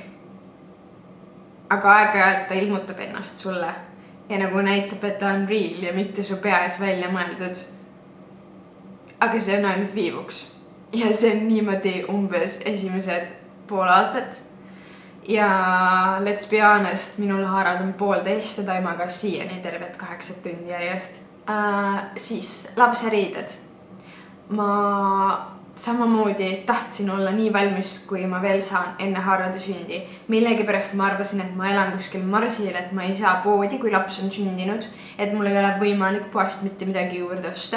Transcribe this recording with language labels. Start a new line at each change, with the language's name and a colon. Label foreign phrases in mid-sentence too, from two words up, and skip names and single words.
Estonian: Aga aeg-ajalt ta ilmutab ennast sulle ja nagu näitab, et ta on real ja mitte su peas välja mõeldud. Aga see on ainult viivuks. Ja see on niimoodi umbes esimesed pool aastat.
English: Ja let's be honest,
Estonian: minul Harald on 1,5 ja ta ei maga siiani tervet 8 tundi järjest. Siis lapseriided. Ma samamoodi tahtsin olla nii valmis, kui ma veel saan enne Haraldi sündi. Millegipärast ma arvasin, et ma elan kuskil Marsil, et ma ei saa poodi, kui laps on sündinud, et mul ei ole võimalik poest mitte midagi juurde osta.